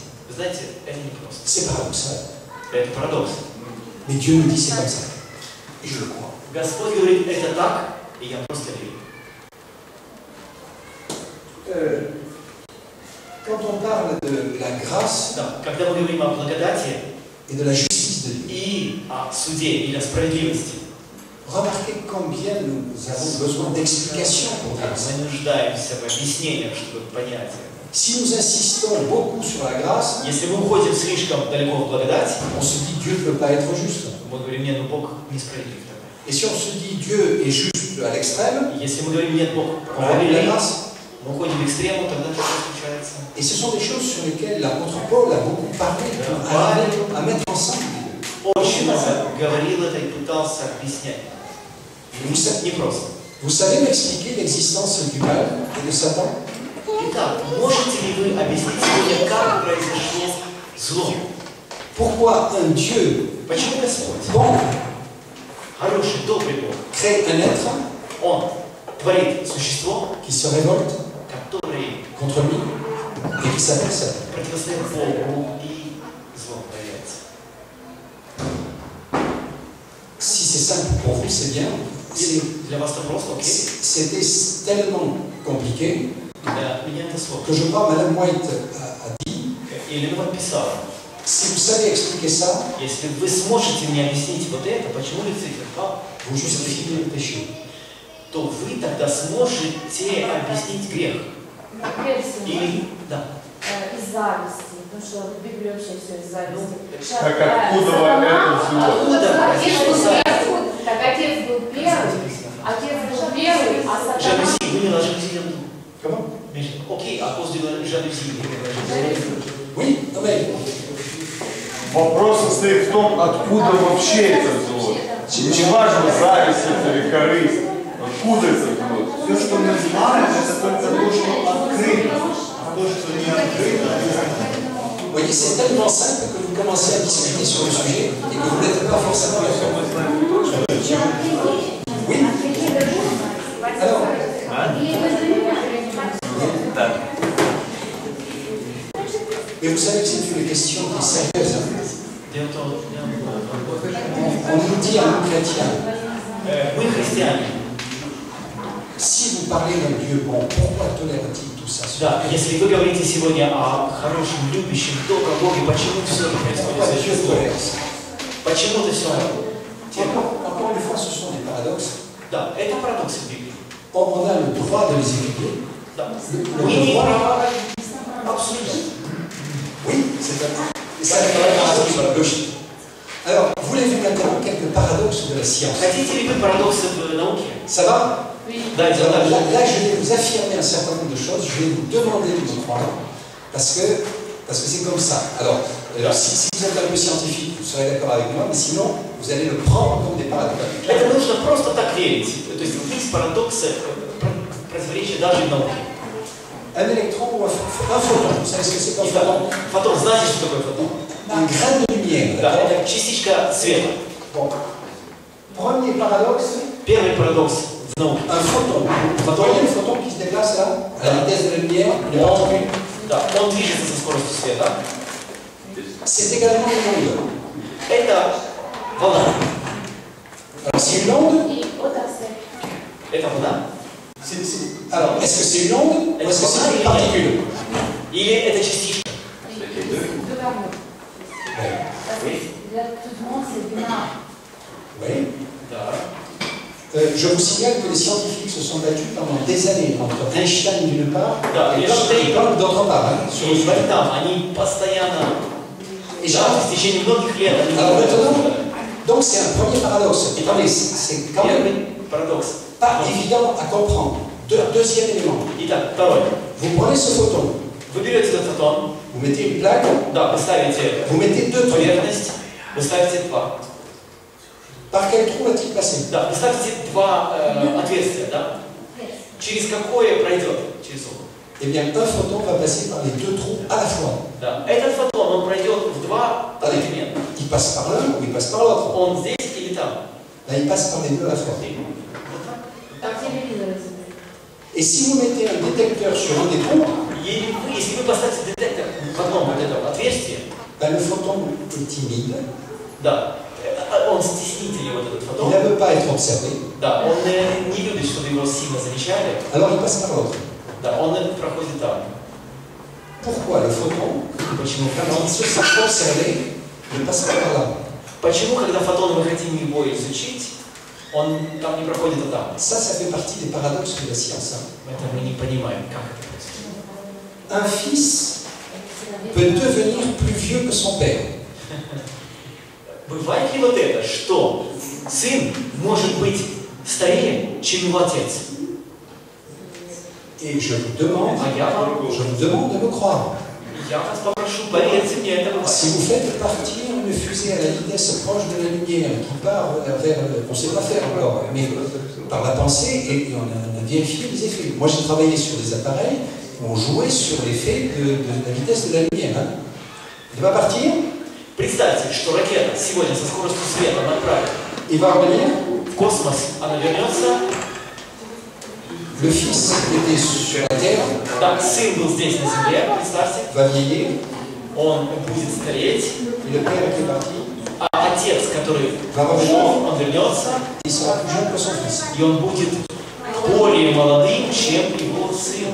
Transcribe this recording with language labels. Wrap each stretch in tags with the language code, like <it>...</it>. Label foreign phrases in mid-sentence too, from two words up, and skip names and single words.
<ru>Вы знаете, это не просто.</ru> <fr>C'est paradoxal.</fr> <ru>Это парадокс.</ru> <fr>Mais Dieu nous dit c'est comme ça. Et je le crois.</fr> <ru>Господь говорит, это так, и я просто верю.</ru> <fr>Quand on parle de la grâce</fr> <ru>Да, когда мы говорим о благодати</ru> <fr>et de la justice de Dieu,</fr> <ru>и о суде или о справедливости,</ru> <fr>remarquez combien nous avons besoin d'explications pour dire ça.</fr> <ru>мы нуждаемся в объяснениях, чтобы понять это.</ru> <fr>Si nous insistons beaucoup sur la grâce,</fr> <ru>Если мы уходим слишком далеко в благодать,</ru> <fr>on se dit Dieu ne peut pas être juste.</fr> <ru>мы говорим, нет, ну Бог несправедлив тогда.</ru> <fr>Et si on se dit Dieu est juste à l'extrême,</fr> <ru>И если мы говорим, нет, Бог</ru> <fr>on revient la</fr> <ru>справедлив,</ru> <fr>grâce.</fr> <ru>мы уходим в экстремум, тогда что случается?</ru> <fr>Et ce sont des choses sur lesquelles l'apôtre Paul a beaucoup parlé pour arriver à mettre ensemble les deux.</fr> <ru>Очень много говорил это и пытался объяснять. Не просто.</ru> <fr>Vous savez m'expliquer l'existence du mal et de Satan?</fr> <ru>Итак, можете ли вы объяснить сегодня, как произошло зло?</ru> <fr>Pourquoi un Dieu</fr> <ru>Почему Господь,</ru> <fr>bon</fr> <ru>хороший, добрый Бог,</ru> <fr>crée un être</fr> <ru>Он творит существо,</ru> <fr>qui se révolte</fr> <ru>которое</ru> <fr>contre lui et qui s'appelle Satan?</fr> <ru>противостоит Богу и зло появляется?</ru> <fr>Si c'est simple pour vous, c'est bien.</fr> <ru>Если для вас это просто, окей.</ru> <fr>C'était tellement compliqué</fr> <ru>Для меня это сложно.</ru> <fr>que je crois Madame White a dit,</fr> <ru>Или вам писала,</ru> <fr>si vous savez expliquer ça,</fr> <ru>если вы сможете мне объяснить вот это, почему Люцифер пал,</ru> <fr>vous justifiez le péché.</fr> <ru>то вы тогда сможете объяснить грех. Версия. Или, да, Из зависти. Потому что в Библии вообще все из зависти. Так откуда это взялось? Так отец был первый, а сатана... жалюзи, вынила жалюзи.</ru> <fr>Comment?</fr> <ru>Окей, а после жалюзи.</ru> <fr>Oui, non mais</fr> <ru>Вопрос состоит в том, откуда вообще это взялось. Не важно, зависть это или корысть. Откуда это взялось? Все, что мы знаем, это только то, что открыто. А то, что не открыто,</ru> <fr>vous voyez, c'est tellement simple que vous commencez à discuter sur le sujet et que vous n'êtes pas forcément d'accord. Oui. Alors, mais vous savez que c'est une question qui est sérieuse. On nous dit à nous chrétiens,</fr> <ru>Мы христиане.</ru> <fr>si vous parlez d'un Dieu bon, pourquoi tolère-t-il tout ça?</fr> <ru>Да, если вы говорите сегодня о хорошем, любящем, добром Боге, почему все это</ru> <fr>Pourquoi</fr> <ru>происходит</ru> <fr>Dieu</fr> <ru>с</ru> <fr>tolère ça?</fr> <ru>Почему это все?</ru> <fr>Encore une fois, ce sont des paradoxes.</fr> <ru>Да, это парадокс в Библии.</ru> <fr>On a le droit de les étudier.</fr> <ru>Да.</ru> <fr>Le</fr> <ru>Мы имеем</ru> <fr>devoir.</fr> <ru>право обсуждать.</ru> <fr>Oui, c'est ça la logique. Alors, voulez-vous maintenant quelques paradoxes de la science?</fr> <ru>Хотите ли вы парадоксы в науке?</ru> <fr>Ça va?</fr> <ru>Да, это</ru> <fr>Alors,</fr> <ru>дальше.</ru> <fr>là, je vais vous affirmer un certain nombre de choses, je vais vous demander de me croire, parce que c'est comme ça. Alors, si vous êtes un peu scientifique, vous serez d'accord avec moi, mais sinon, vous allez le prendre comme des paradoxes.</fr> <ru>Это нужно просто так верить. То есть есть парадоксы, противоречия даже в науке.</ru> <fr>Un électron ou un photon, vous savez ce que c'est qu'un</fr> <ru>Итак,</ru> <fr>photon?</fr> <ru>фотон, знаете, что такое фотон?</ru> <fr>Un grain de lumière.</fr> <ru>Да,</ru> <fr>d'accord?</fr> <ru>это частичка света.</ru> <fr>Bon. Premier paradoxe,</fr> <ru>Первый парадокс в науке.</ru> <fr>un photon. Vous voyez le photon qui se déplace là, à la vitesse de la lumière, il est pas tranquille.</fr> <ru>Да, он движется со скоростью света.</ru> <fr>C'est également une onde.</fr> <ru>Это волна.</ru> <fr>Alors, c'est une onde.</fr> <ru>И вот так все. Это волна.</ru> <fr>Alors, est-ce que c'est une onde ou est-ce que c'est une particule?</fr> <ru>Или это частичка.</ru> <fr>Для tout le monde, c'est binaire. Oui.</fr> <ru>Да.</ru> <fr>Je vous signale que les scientifiques se sont battus pendant des années entre Einstein d'une part</fr> <ru>Да,</ru> <fr>et</fr> <ru>Эйнштейн</ru> <fr>Planck d'autre part. Hein, sur le</fr> <ru>и</ru> <fr>sujet.</fr> <ru>там, они постоянно,</ru> <fr>Et</fr> <ru>да, в течение многих лет, они</ru> <fr>Alors</fr> <ru>говорят,</ru> <fr>maintenant, donc c'est un premier paradoxe. Attendez, c'est quand même</fr> <ru>первый парадокс.</ru> <fr>pas évident à comprendre. Deuxième élément,</fr> <ru>Итак, второй.</ru> <fr>vous prenez ce photon,</fr> <ru>Вы берете этот фотон,</ru> <fr>vous mettez une plaque,</fr> <ru>да, вы ставите</ru> <fr>vous mettez deux trous.</fr> <ru>поверхность, вы ставите два.</ru> <fr>Par quel trou va-t-il passer?</fr> <ru>Да, вы ставите два отверстия, да? Через какое пройдет? Через оба.</ru> <fr>Eh bien, un photon va passer par les deux trous à la fois.</fr> <ru>Да. Этот фотон, он пройдет в два одновременно.</ru> <fr>Il passe par l'un ou il passe par l'autre.</fr> <ru>Он здесь или там.</ru> <fr>Là, il passe par les deux à la fois.</fr> <ru>И вот так. Как телевизор.</ru> <fr>Et si vous mettez un détecteur sur un des trous,</fr> <ru>Если вы поставите детектор в одном вот этом отверстии,</ru> <fr>ben, le photon est timide,</fr> <ru>да, он стеснительный, вот этот</ru> <fr>il</fr> <ru>фотон,</ru> <fr>ne veut pas être observé,</fr> <ru>да, он не любит, чтобы его сильно замечали,</ru> <fr>alors il passe par l'autre.</fr> <ru>Да, он проходит там.</ru> <fr>Pourquoi le photon,</fr> <ru>Почему?</ru> <fr>quand il se sent concerné, ne passe pas par là?</fr> <ru>Почему, когда фотон мы хотим его изучить, он там не проходит, а там?</ru> <fr>Ça fait partie des paradoxes de la science.</fr> <ru>Это мы не понимаем, как это происходит.</ru> <fr>Un fils peut devenir plus vieux que son père.</fr> <ru>Бывает ли вот это, что сын может быть старее, чем его отец?</ru> <fr>Et je vous demande de me croire.</fr> <ru>Я вас попрошу, поверьте мне, это бывает.</ru> <fr>Si vous faites partir une fusée à la vitesse proche de la lumière qui part vers, on ne sait pas faire encore, mais par la pensée, et on a vérifié les effets. Moi j'ai travaillé sur des appareils où on jouait sur l'effet de la vitesse de la lumière. Hein. Il va partir,</fr> <ru>Представьте, что ракета сегодня со скоростью света направит</ru> <fr>il va revenir,</fr> <ru>в космос, она вернется.</ru> <fr>le fils était sur la Terre,</fr> <ru>Так, сын был здесь на Земле, представьте,</ru> <fr>va vieillir,</fr> <ru>он будет стареть,</ru> <fr>et le père qui est parti,</fr> <ru>а отец, который ушел, он вернется,</ru> <fr>il sera plus jeune que son fils.</fr> <ru>и он будет более молодым, чем его сын.</ru>